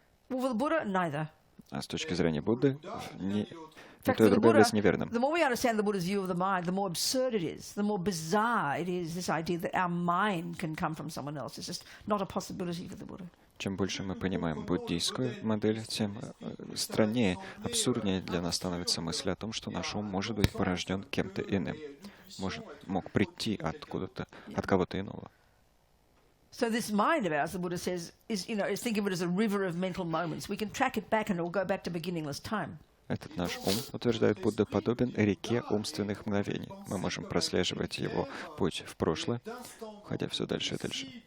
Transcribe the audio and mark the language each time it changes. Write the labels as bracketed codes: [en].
[en] Well, for the Buddha, neither. [ru] А с точки зрения Будды, ни [en] In fact, [ru] то и [en] for the [ru] другое [en] Buddha, [ru] является неверным. [en] the more we understand the Buddha's view of the mind, the more absurd it is, the more bizarre it is, this idea that our mind can come from someone else. It's just not a possibility for the Buddha. [ru] Чем больше мы понимаем буддийскую модель, тем страннее, абсурднее для нас становится мысль о том, что наш ум может быть порожден кем-то иным, мог прийти откуда-то, от кого-то иного. [en] So this mind of ours, the Buddha says, is think of it as a river of mental moments. We can track it back and it will go back to beginningless time. [ru] Этот наш ум, утверждает Будда, подобен реке умственных мгновений. Мы можем прослеживать его путь в прошлое, ходя все дальше и дальше.